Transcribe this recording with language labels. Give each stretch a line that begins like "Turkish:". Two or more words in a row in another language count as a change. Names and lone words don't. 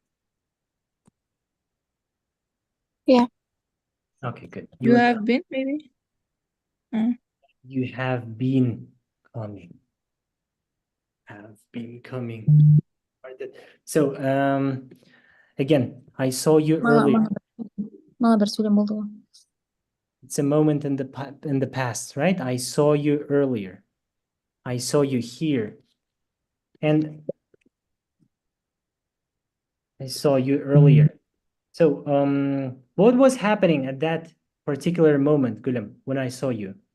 English: Yeah. Okay, good. You are have been, maybe? You have been coming. Have been coming. So, again, I saw you earlier.
Kazakh: Мана бір сөйлем болды ғой.
English: It's a moment in the past, right? I saw you earlier. I saw you here. And I saw you earlier. So, what was happening at that particular moment, Gülüm, when I saw you?